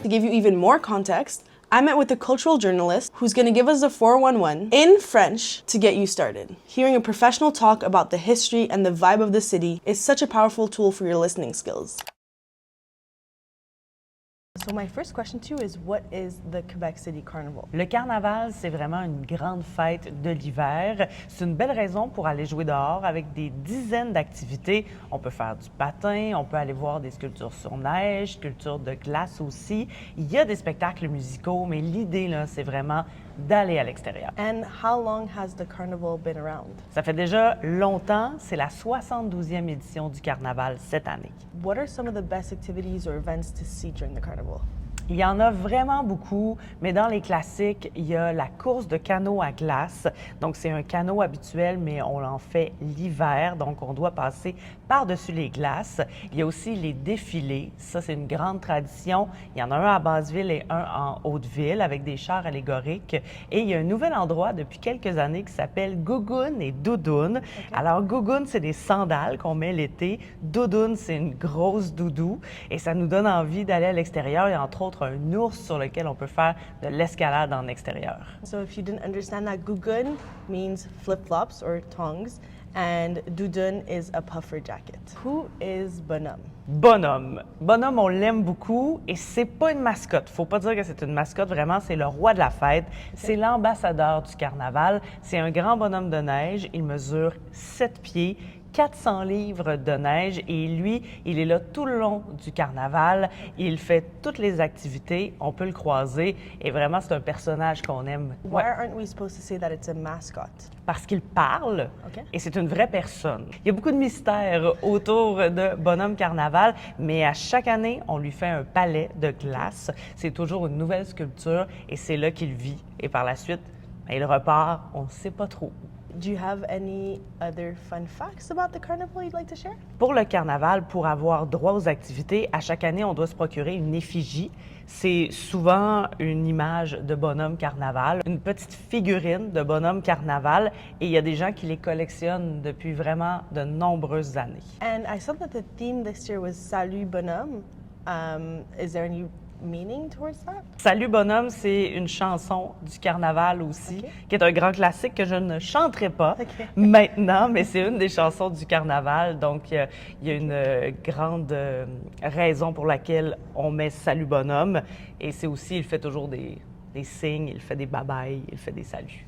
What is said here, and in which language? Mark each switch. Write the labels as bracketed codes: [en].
[en] To give you even more context, I met with a cultural journalist who's going to give us the 411 in French to get you started. Hearing a professional talk about the history and the vibe of the city is such a powerful tool for your listening skills. So my first question to you is, what is the Quebec City Carnival? [fr] Le carnaval, c'est vraiment une grande fête de l'hiver. C'est une belle raison pour aller jouer dehors avec des dizaines d'activités. On peut faire du patin, on peut aller voir des sculptures sur neige, sculptures de glace aussi. Il y a des spectacles musicaux, mais l'idée, là, c'est vraiment d'aller à l'extérieur. [en] And how long has the carnival been around? [fr] Ça fait déjà longtemps. C'est la 72e édition du carnaval cette année. [en] What are some of the best activities or events to see during the carnival? [fr] Il y en a vraiment beaucoup, mais dans les classiques, il y a la course de canot à glace. Donc, c'est un canot habituel, mais on en fait l'hiver, donc on doit passer par-dessus les glaces. Il y a aussi les défilés. Ça, c'est une grande tradition. Il y en a un à Basseville et un en Haute-Ville avec des chars allégoriques. Et il y a un nouvel endroit depuis quelques années qui s'appelle Gougoune et Doudoune. Okay. Alors, Gougoune, c'est des sandales qu'on met l'été. Doudoune, c'est une grosse doudou. Et ça nous donne envie d'aller à l'extérieur. Il y a entre autres un ours sur lequel on peut faire de l'escalade en extérieur. [en] So if you didn't understand that, Gougoune means flip-flops or tongs, and Doudoune is a puffer jacket. Who is Bonhomme? [fr] Bonhomme. Bonhomme, on l'aime beaucoup et c'est pas une mascotte. Faut pas dire que c'est une mascotte, vraiment, c'est le roi de la fête. Okay. C'est l'ambassadeur du carnaval. C'est un grand bonhomme de neige. Il mesure 7 pieds, 400 livres de neige et lui, il est là tout le long du carnaval. Il fait toutes les activités, on peut le croiser et vraiment c'est un personnage qu'on aime. [en] Why aren't we supposed to say that it's a mascot? [fr] Parce qu'il parle [en] OK. [fr] et c'est une vraie personne. Il y a beaucoup de mystères autour de Bonhomme Carnaval, mais à chaque année, on lui fait un palais de glace. C'est toujours une nouvelle sculpture et c'est là qu'il vit. Et par la suite, il repart, on ne sait pas trop où. [en] Do you have any other fun facts about the carnival you'd like to share? [fr] Pour le carnaval, pour avoir droit aux activités, à chaque année, on doit se procurer une effigie. C'est souvent une image de bonhomme carnaval, une petite figurine de bonhomme carnaval, et il y a des gens qui les collectionnent depuis vraiment de nombreuses années. [en] And I saw that the theme this year was Salut Bonhomme. Is there any meaning towards that? [fr] Salut Bonhomme, c'est une chanson du carnaval aussi, qui est un grand classique que je ne chanterai pas maintenant, mais c'est une des chansons du carnaval. Donc, il y a une grande raison pour laquelle on met Salut Bonhomme. Et c'est aussi, il fait toujours des signes, il fait des babayes, il fait des saluts.